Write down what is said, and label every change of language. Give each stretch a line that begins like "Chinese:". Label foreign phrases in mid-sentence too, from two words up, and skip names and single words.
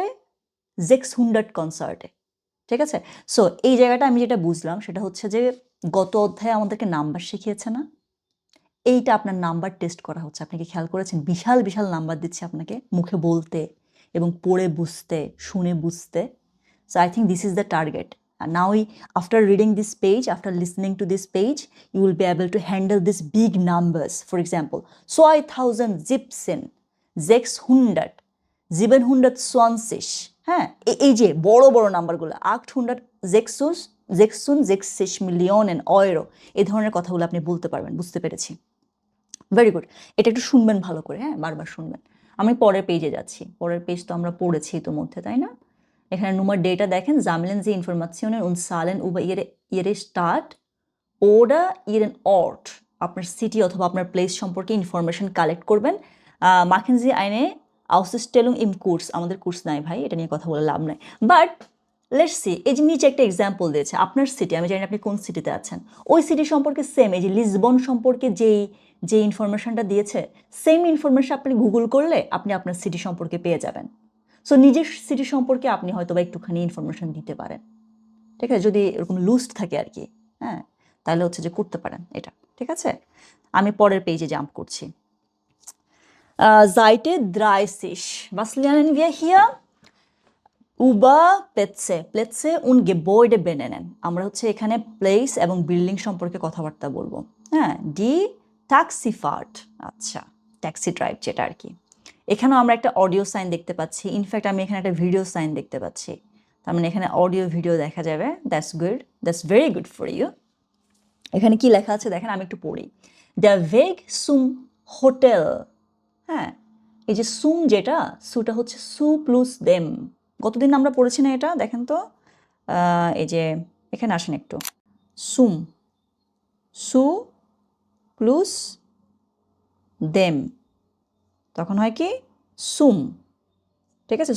German: 600 Konzerte।
Bangla: ঠিক আছে? সো এই জায়গাটা আমি যেটা বুঝলাম সেটা হচ্ছে যে গত অধ্যায়ে আমাদেরকে নাম্বার শিখিয়েছে না? এইটা আপনার নাম্বার টেস্ট করা হচ্ছে। আপনি কি খেয়াল করেছেন? বিশাল বিশাল নাম্বার দিচ্ছে আপনাকে মুখে বলতে এবং পড়ে বুঝতে, শুনে বুঝতে।
English: So I think this is the target. And now after reading this page, after listening to this page, you will be able to handle these big numbers. For example, 2017, 600, 720,
Bangla: হ্যাঁ, এই যে বড় বড় নাম্বারগুলো
German: 866 Millionen Euro,
Bangla: এই ধরনের কথাগুলো আপনি বলতে পারবেন, বুঝতে পেরেছি।
English: very good,
Bangla: এটা একটু শুনবেন ভালো করে, হ্যাঁ, বারবার শুনবেন। আমি পরের পেজে যাচ্ছি, পরের পেজ তো আমরা পড়েছি ইতোমধ্যে, তাই না? এখানে Nummer ডেটা দেখেন,
German: sammeln Sie Informationen und Zahlen über ihre Stadt oder ihren Ort।
Bangla: আপনার সিটি অথবা আপনার প্লেস সম্পর্কে ইনফরমেশন কালেক্ট করবেন।
German: machen Sie eine Ausstellung im Kurs,
Bangla: আমাদের কোর্স নাই ভাই, এটা নিয়ে কথা বলে লাভ নাই।
English: but let's see,
Bangla: এই যে নিচে একটা এক্সাম্পল দিয়েছে, আপনার সিটি, আমি জানি আপনি কোন সিটিতে আছেন, ওই সিটি সম্পর্কে সেম, এই যে লিসবন সম্পর্কে যে ইনফরমেশনটা দিয়েছে, সেম ইনফরমেশন আপনি গুগল করলে আপনি আপনার সিটি সম্পর্কে পেয়ে যাবেন। সো নিজের সিটি সম্পর্কে আপনি হয়তো বা একটুখানি ইনফরমেশন দিতে পারেন, ঠিক আছে, যদি এরকম লুস্ট থাকে আর কি, হ্যাঁ, তাহলে হচ্ছে যে করতে পারেন এটা, ঠিক আছে। আমি পরের পেজে জাম্প করছি।
German: Seite 30, was lernen wir hier? Über Plätze, Plätze und Gebäude benennen।
Bangla: আমরা হচ্ছে এখানে প্লেস এবং বিল্ডিং সম্পর্কে কথাবার্তা বলবো, হ্যাঁ।
German: die Taxifahrt,
Bangla: আচ্ছা,
English: taxi drive
Bangla: যেটা আর কি। এখানেও আমরা একটা
English: audio sign
Bangla: দেখতে পাচ্ছি, ইনফ্যাক্ট আমি এখানে একটা
English: video sign
Bangla: দেখতে পাচ্ছি, তার মানে এখানে
English: audio video
Bangla: দেখা যাবে।
English: That's good, that's very good for you.
Bangla: এখানে কি লেখা আছে দেখেন, আমি একটু পড়ি।
German: Der Weg zum Hotel,
Bangla: হ্যাঁ, এই যে সুম যেটা, সুটা হচ্ছে
German: zu plus dem.
Bangla: গতদিন আমরা পড়েছি না এটা, দেখেন তো, এই যে এখানে আসেন একটু, সুম,
German: zu plus dem,
Bangla: তখন হয় কি সুম, ঠিক আছে।